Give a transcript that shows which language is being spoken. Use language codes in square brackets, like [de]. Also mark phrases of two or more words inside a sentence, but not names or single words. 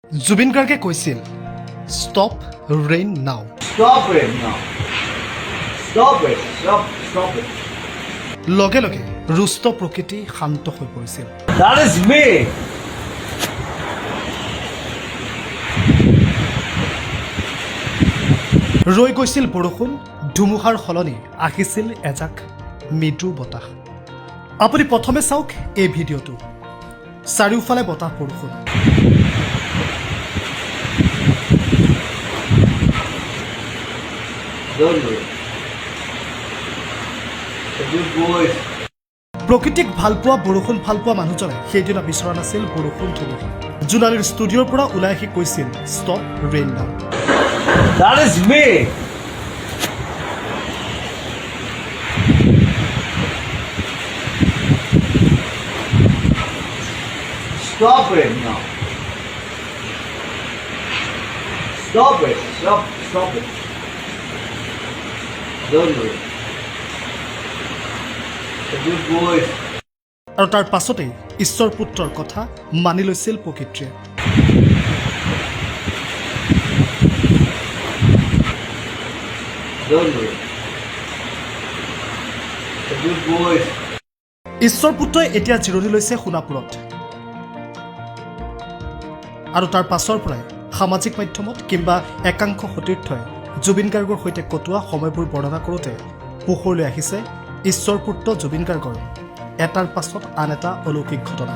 [as] জুবিন গাৰ্গে কৈছিল [en] stop rain now. Stop it now. Stop it. Stop it. [as] লগে লগে ৰুষ্ট প্ৰকৃতি শান্ত হৈ পৰিছিল। [en] That is me. [as] ৰৈ গৈছিল বৰষুণ, ধুমুহাৰ সলনি আহিছিল এজাক মৃদু বতাহ। আপুনি প্ৰথমে চাওক এই ভিডিঅ'টো। চাৰিওফালে বতাহ বৰষুণ। [en] Don't do it. A good boy. [as] প্ৰকৃতিক ভাল পোৱা বৰষুণ ভাল পোৱা মানুহজনে সেইদিনা বিচৰা নাছিল বৰষুণ ধুমুহা। জোনালীৰ ষ্টুডিঅ'ৰ পৰা ওলাই আহি কৈছিল [en] stop rain now. That is me. Stop it now. Stop it. Stop it. Don't do it. A good boy. [as] আৰু তাৰ পাছতেই ঈশ্বৰ পুত্ৰৰ কথা মানি লৈছিল প্ৰকৃতিয়ে। [en] Don't do it. A good boy. [as] ঈশ্বৰ পুত্ৰই এতিয়া জিৰণি লৈছে সোণাপুৰত। আৰু তাৰ পাছৰ পৰাই সামাজিক মাধ্যমত কিংবা একাংশ সতীৰ্থই জুবিন গাৰ্গৰ সৈতে কটোৱা সময়বোৰ বৰ্ণনা কৰোঁতে পোহৰলৈ আহিছে ঈশ্বৰ পুত্ৰ জুবিন গাৰ্গৰ এটাৰ পাছত আন এটা অলৌকিক ঘটনা।